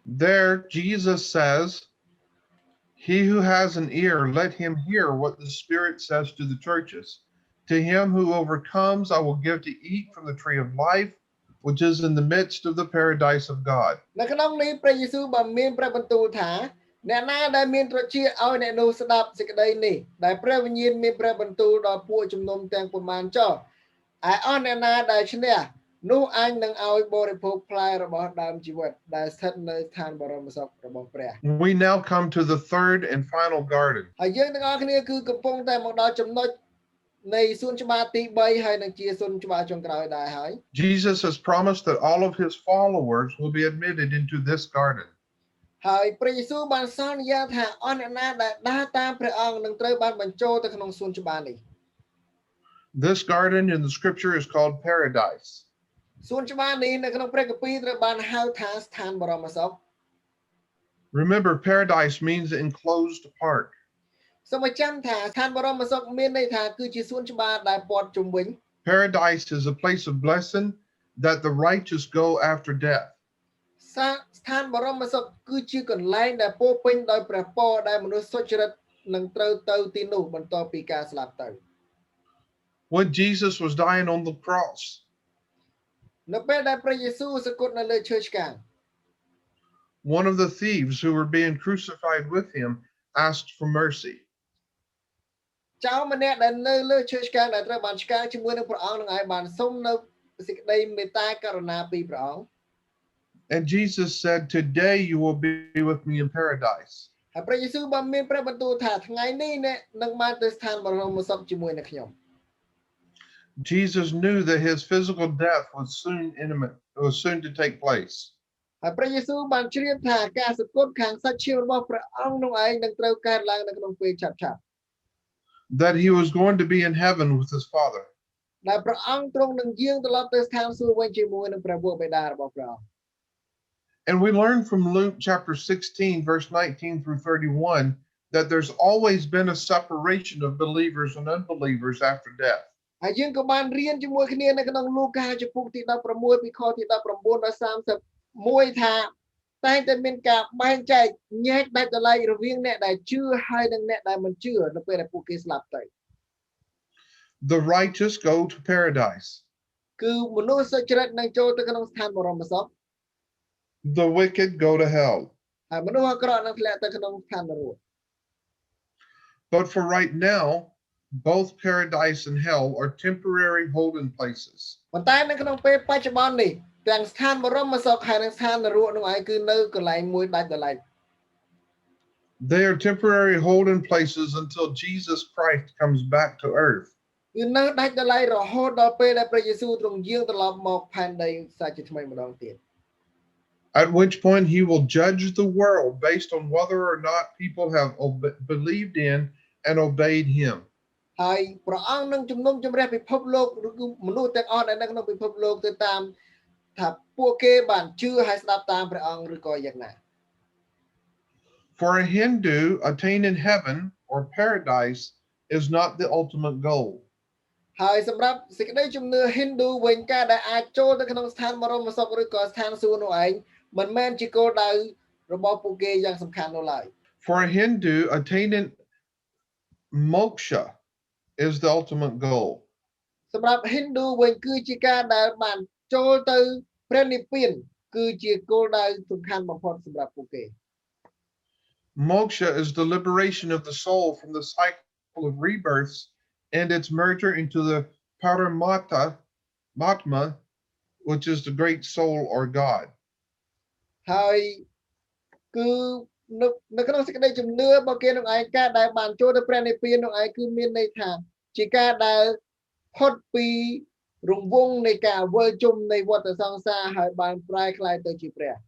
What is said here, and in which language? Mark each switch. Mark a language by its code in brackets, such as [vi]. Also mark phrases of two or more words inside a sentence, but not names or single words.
[en] There, Jesus says, "He who has an ear, let him hear what the Spirit says to the churches. To him who overcomes, I will give to eat from the tree of life, which is in the midst of the paradise of God." [km] នៅក្នុងនេះព្រះយេស៊ូវបានមានព្រះបន្ទូលថាអ្នកណាដែលមានត្រចៀកឲ្យអ្នកនោះស្ដាប់សេចក្តីនេះដែលព្រះវិញ្ញាណមានព្រះបន្ទូលដល់ពួកជំនុំទាំងប៉ុន្មានចុះឯអស់អ្នកណាដែលឈ្នះនោះអញនឹងឲ្យបរិភោគផ្លែរបស់ដើមជីវិតដែលស្ថិតនៅស្ថានបរមសុខរបស់ព្រះ [en] We now come to the third and final garden. [km] ហើយយើងទាំងអស់គ្នាគឺកំពុងតែមកដល់ចំណុចនៃសួនច្បារទី3ហើយនឹងជាសួនច្បារចុងក្រោយដែរហើយ [en] Jesus has promised that all of his followers will be admitted into this garden. [km] ហើយព្រះយេស៊ូវបានសន្យាថាអស់អ្នកណាដែលដើរតាមព្រះអង្គនឹងត្រូវបានបញ្ចូលទៅក្នុងសួនច្បារនេះ [en] This garden in the scripture is called paradise. [km] សួនច្បារនេះនៅក្នុងព្រះគម្ពីរត្រូវបានហៅថាស្ថានបរមសុខ [en] Remember, paradise means enclosed park. [km] សូមឲ្យចាំថាស្ថានបរមសុខមានន័យថាគឺជាសួនច្បារដែលព័ទ្ធជុំវិញ [en] Paradise is a place of blessing that the righteous go after death. [km] ស្ថានបរមសុខគឺជាកន្លែងដែលពោពេញដោយព្រះពរដែលមនុស្សសុចរិតនឹងត្រូវទៅទីនោះបន្ទាប់ពីការស្លាប់ទៅ [en] When Jesus was dying on the cross, [km] នៅពេលដែលព្រះយេស៊ូវសគត់នៅលើឈើឆ្កាង [en] one of the thieves who were being crucified with him asked for mercy. [km] ចៅម្នាក់ដែលនៅលើឈើឆ្កាងដែលត្រូវបានឆ្កាងជាមួយនឹងព្រះអង្គនឹងឯងបានសុំនៅសេចក្តីមេត្តាករុណាពីព្រះអង្គ [en] And Jesus said, "Today you will be with me in paradise." [km] ហើយព្រះយេស៊ូវបានមានព្រះបន្ទូលថាថ្ងៃនេះអ្នកនឹងបានទៅស្ថានបរមសុខជាមួយនឹងខ្ញុំ [en] Jesus knew that his physical death was soon to take place. [km] ហើយព្រះយេស៊ូវបានជ្រាបថាការសគត់ខាងសាច់ឈាមរបស់ព្រះអង្គនោះឯងនឹងត្រូវកើតឡើងនៅក្នុងពេលឆាប់ៗ [en] That he was going to be in heaven with his Father. [km] ដែលព្រះអង្គទ្រង់នឹងយាងត្រឡប់ទៅស្ថានសួគ៌វិញជាមួយនឹងព្រះវរបិតារបស់ព្រះអង្គ [en] And we learn from Luke chapter 16, verse 19 through 31, that there's always been a separation of believers and unbelievers after death. [km] ហើយយើងក៏បានរៀនជាមួយគ្នានៅក្នុងលូកាចំពុកទី16ពីខទី19ដល់31ថាតែងតែមានការបែងចែកញែកដាច់ដライរវាងអ្នកដែលជឿហើយនិងអ្នកដែលមិនជឿនៅពេលដែលពួកគេស្លាប់ទៅ [en] The righteous go to paradise. [km] គឺមនុស្សសុចរិតនឹងចូលទៅក្នុងស្ថានបរមសុខ [en] The wicked go to hell. [km] ហើយមនុស្សអាក្រក់នឹងធ្លាក់ទៅក្នុងស្ថាននរក [en] But for right now, both paradise and hell are temporary holding places. [km] ប៉ុន្តែនៅក្នុងពេលបច្ចុប្បន្ននេះទាំងស្ថានបរមសុខហើយនិងស្ថាននរកនោះឯងគឺនៅកន្លែងមួយដាច់ដライ [en] They are temporary holding places until Jesus Christ comes back to earth. [km] គឺនៅដាច់ដោយឡែករហូតដល់ពេលដែលព្រះយេស៊ូវទ្រង់យាងត្រឡប់មកផែនដីសាជាថ្មីម្ដងទៀត [en] At which point he will judge the world based on whether or not people have believed in and obeyed him. [km] ហើយព្រះអង្គនឹងជំនុំជម្រះពិភពលោកឬគឺមនុស្សទាំងអស់ដែលនៅក្នុងពិភពលោកទៅតាមថាពួកគេបានជឿហើយស្ដាប់តាមព្រះអង្គឬក៏យ៉ាងណា [en] For a Hindu, attaining heaven or paradise is not the ultimate goal. [km] ហើយសម្រាប់សេចក្តីជំនឿ Hindu វិញការដែលអាចចូលទៅក្នុងស្ថានបរមសុខឬក៏ស្ថានសួគ៌នោះឯងមិនមែនជាគោលដៅរបស់ពួកគេយ៉ាងសំខាន់នោះឡើយ [en] For a Hindu, attaining moksha is the ultimate goal. [km] សម្រាប់ Hindu វិញគឺជាការដែលបានចូលទៅព្រះនិព្វានគឺជាគោលដៅសំខាន់បំផុតសម្រាប់ពួកគេ [en] Moksha is the liberation of the soul from the cycle of rebirths and its merger into the Paramatma, which is the great soul or God. [km] ហើយគឺនៅក្នុងសេចក្តីជំនឿរបស់គេនោះឯងការដែលបានចូលទៅព្រះនិព្វាននោះឯងគឺមានន័យថាជាការដែលផុតពីរង្វង់នៃការវិលជុំនៃវដ្តសង្សារហើយបានប្រែក្លាយទៅជាព្រះ